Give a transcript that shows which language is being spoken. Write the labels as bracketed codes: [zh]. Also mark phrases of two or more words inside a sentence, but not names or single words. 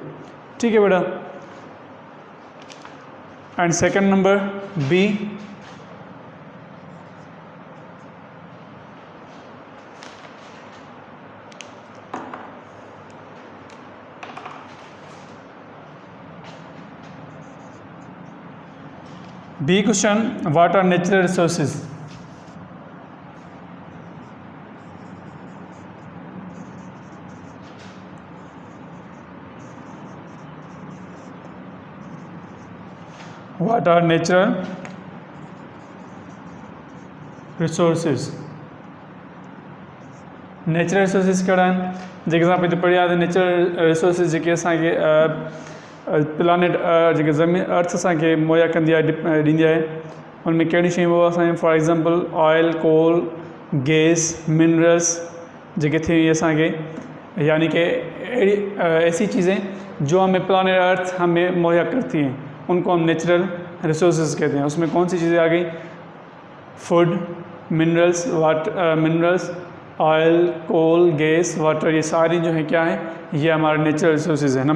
[hi] ठीक है बेटा। [en] and second number B, B question, what are natural resources? What are natural resources? natural resources [sd] कहिड़ा आहिनि जेके असां पहिरीं पढ़िया [en] natural resources [sd] जेके असांखे प्लानट जेके ज़मीन अर्थ असांखे मुहैया कंदी आहे ॾींदी आहे, उनमें कहिड़ी शयूं वो असांखे [en] for example oil, coal, gas, minerals [sd] जेके थी असांखे, [hi] यानी कि ऐसी चीज़ें जो हमें [en] planet earth [hi] हमें मुहैया करती हैं उनको हम [en] natural resources [hi] कहते हैं। उसमें कौन सी चीज़ें आ गई? [en] food, minerals, oil, coal, gas, water, [hi] ये सारी जो है क्या है, ये हमारे [en] natural resources [hi] है।